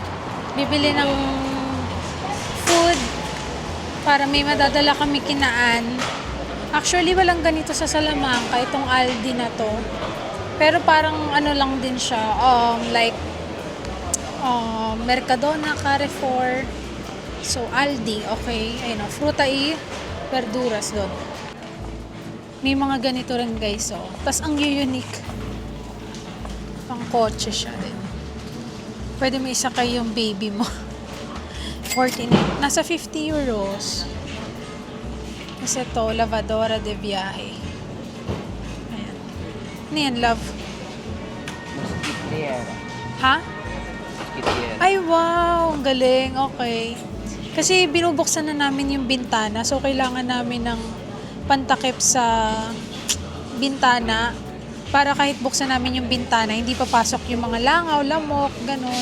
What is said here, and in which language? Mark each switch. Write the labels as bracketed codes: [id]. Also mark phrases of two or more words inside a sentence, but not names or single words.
[tl] Bibili ng para may madadala kami kinaan. Actually, walang ganito sa Salamanca, itong Aldi na to. Pero parang ano lang din siya, like Mercadona, Carrefour. So, Aldi, okay. Ayun, [es] fruta y verduras doon. [tl] May mga ganito rin guys, oh. Tapos ang unique. Pang kotse siya din. Pwede mo isakay yung baby mo. 49. Nasa 50 euros. Kasi ito, [es] lavadora de viaje. [tl] Ayan. Ano yan, love? Ha? Ay, wow! Ang galing. Okay. Kasi binubuksan na namin yung bintana. So, kailangan namin ng pantakip sa bintana para kahit buksan namin yung bintana, hindi papasok yung mga langaw, lamok, ganun.